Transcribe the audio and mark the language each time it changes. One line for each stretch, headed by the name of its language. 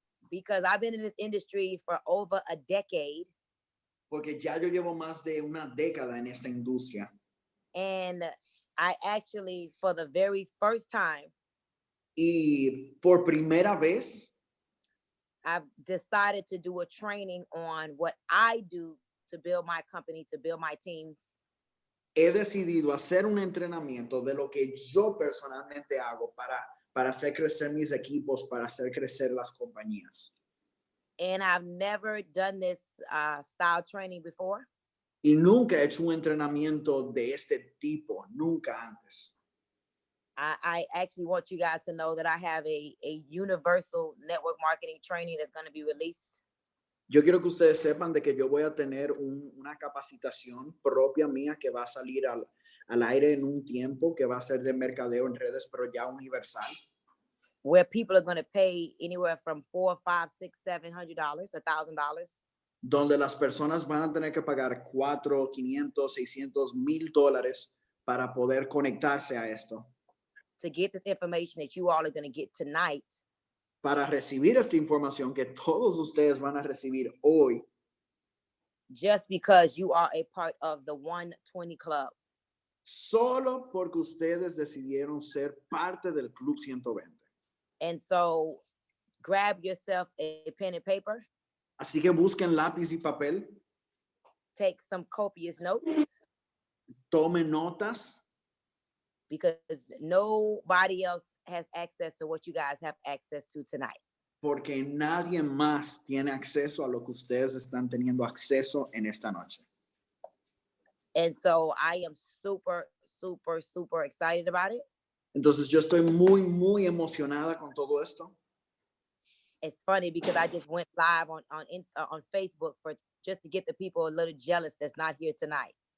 English: Because I've been in this industry for over a decade.
Spanish: Porque ya yo llevo más de una década en esta industria.
English: And I actually, for the very first time,
Spanish: y por primera vez,
English: I've decided to do a training on what I do to build my company, to build my teams.
Spanish: He decidido hacer un entrenamiento de lo que yo personalmente hago para hacer crecer mis equipos, para hacer crecer las compañías.
English: And I've never done this style training before.
Spanish: Y nunca he hecho un entrenamiento de este tipo, nunca antes.
English: I actually want you guys to know that I have a universal network marketing training that's going to be released.
Spanish: Yo quiero que ustedes sepan de que yo voy a tener una capacitación propia mía que va a salir al aire en un tiempo, que va a ser de mercadeo en redes, pero ya universal.
English: Where people are going to pay anywhere from $400, $500, $600, $700, $1,000.
Spanish: Donde las personas van a tener que pagar $400, $500, $600, $1,000 para poder conectarse a esto.
English: To get this information that you all are going to get tonight.
Spanish: Para recibir esta información que todos ustedes van a recibir hoy.
English: Just because you are a part of the 120 Club.
Spanish: Solo porque ustedes decidieron ser parte del Club 120.
English: And so grab yourself a pen and paper.
Spanish: Así que busquen lápiz y papel.
English: Take some copious notes.
Spanish: Tomen notas.
English: Because nobody else has access to what you guys have access to tonight.
Spanish: Porque nadie más tiene acceso a lo que ustedes están teniendo acceso en esta noche.
English: And so I am super, super, super excited about it.
Spanish: Entonces yo estoy muy, muy emocionada con todo esto.
English: It's funny because I just went live on Facebook for just to get the people a little jealous that's not here tonight.